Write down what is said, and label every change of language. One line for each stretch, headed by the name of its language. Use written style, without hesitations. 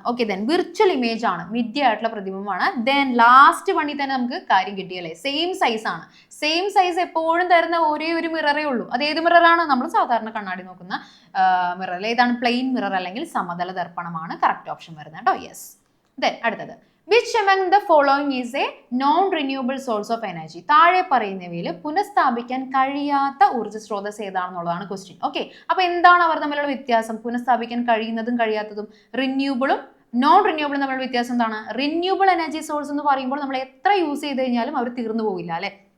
Malayalam: Okay, then virtual image ആണ്, മിഥ്യയായിട്ടുള്ള പ്രതിബിംബമാണ്. Then last വണ്ണി തന്നെ നമുക്ക് കാര്യം കിട്ടിയല്ലേ, സെയിം സൈസ് ആണ്. സെയിം സൈസ് എപ്പോഴും തരുന്ന ഒരേ ഒരു മിററേ ഉള്ളൂ. അത് ഏത് മിററാണ്? നമ്മൾ സാധാരണ കണ്ണാടി നോക്കുന്ന മിറർ. ഏതാണ്? പ്ലെയിൻ മിറർ അല്ലെങ്കിൽ സമതല ദർപ്പണമാണ് കറക്റ്റ് ഓപ്ഷൻ വരുന്നത് കേട്ടോ. യെസ്. ദെൻ അടുത്തത്,
English: which among the following is a non-renewable source of energy?
Malayalam: താഴെ പറയുന്നവയിൽ പുനഃസ്ഥാപിക്കാൻ കഴിയാത്ത ഊർജ്ജ സ്രോതസ് ഏതാണെന്നുള്ളതാണ് ക്വസ്റ്റ്യൻ. ഓക്കെ, അപ്പൊ എന്താണ് അവർ തമ്മിലുള്ള വ്യത്യാസം? പുനഃസ്ഥാപിക്കാൻ കഴിയുന്നതും കഴിയാത്തതും, റിന്യൂബിളും നോൺ റിന്യൂബിളും തമ്മിലുള്ള വ്യത്യാസം എന്താണ്? റിന്യൂബിൾ എനർജി സോഴ്സ് എന്ന് പറയുമ്പോൾ നമ്മൾ എത്ര യൂസ് ചെയ്ത് കഴിഞ്ഞാലും അവർ തീർന്നു പോകില്ല അല്ലെ.